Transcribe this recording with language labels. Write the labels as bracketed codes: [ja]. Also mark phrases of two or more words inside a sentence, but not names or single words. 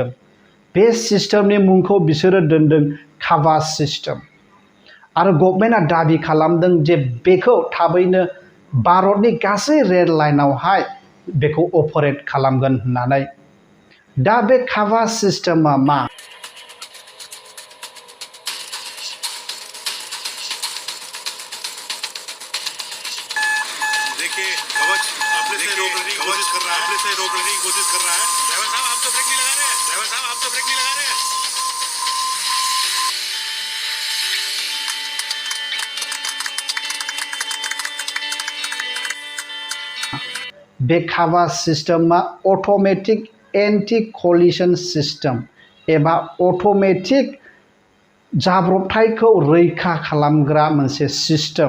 [brx] बे सिस्टेमनि मुंखौ बिसोरो दोनदों काभाच सिस्टेम। आरो गभर्नमेन्टआ दाबि खालामदों जे बेखौ थाबैनो भारतनि गासै रेल लाइनावहाय बेखौ अपारेट खालामगोन होननानै। दा बे काभाच सिस्टेमा मा? [hi] देखिए कवच अपने से रोकने की कोशिश कर रहा है। ड्राइवर साहब आप तो ब्रेक नहीं लगा रहे हैं। ड्राइवर साहब आप तो ब्रेक नहीं लगा रहे हैं। [brx] बे काभाच सिस्टेमा [en] automatic anti collision system [brx] एबा अटोमेटिक जाब्रबथायखौ रैखा खालामग्रा मोनसे सिस्टेम।